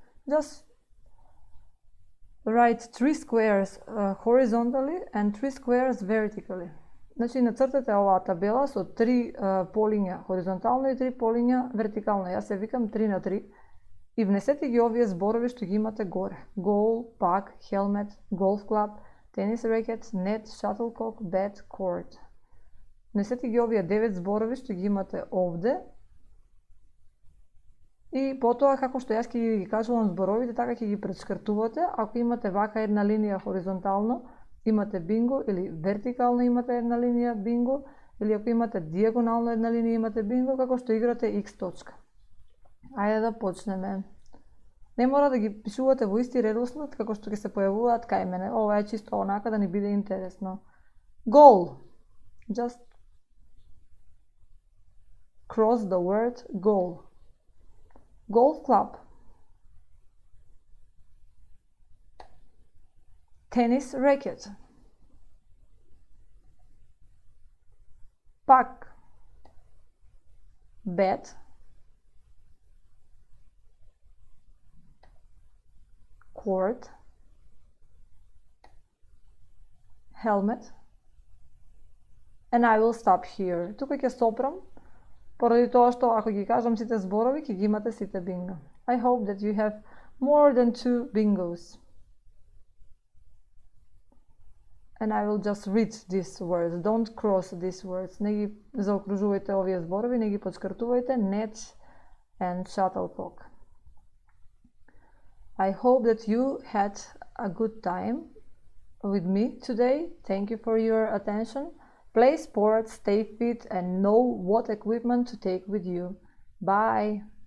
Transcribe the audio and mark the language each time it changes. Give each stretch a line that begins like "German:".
English: Just write 3 squares horizontally and 3 squares vertically.
Macedonian: Значи, нацртате оваа табела со 3 полиња хоризонтално и 3 полиња вертикално. Јас се викам 3 на 3 и внесете ги овие зборови што ги имате горе.
English: Goal, puck, helmet, golf club, tennis racket, net, shuttlecock, bat, court.
Macedonian: Внесете ги овие 9 зборови што ги имате овде. И потоа, како што јас ќе ги кажувам зборовите, така ќе ги пречкртувате. Ако имате вака една линија хоризонтално, имате бинго, или вертикално имате една линија бинго, или ако имате дијагонално една линија имате бинго, како што играте X точка. Ајде да почнеме. Не мора да ги пишувате во исти редослед како што ќе се појавуваат кај мене. Ова е чисто онака да ни биде интересно.
English: Goal. Just cross the word goal. Golf club. Tennis racket. Puck. Bat. Court. Helmet. And I will stop here.
Macedonian: Тука ќе стопрам, поради тоа што ако ги кажам сите зборови, ќе ги имате сите бинго.
English: I hope that you have more than 2 bingos. And I will just read these words. Don't cross these words.
Macedonian: Не ги заокружувајте овие зборови, не ги подскртувајте.
English: Net and shuttlecock. I hope that you had a good time with me today. Thank you for your attention. Play sports, stay fit, and know what equipment to take with you. Bye!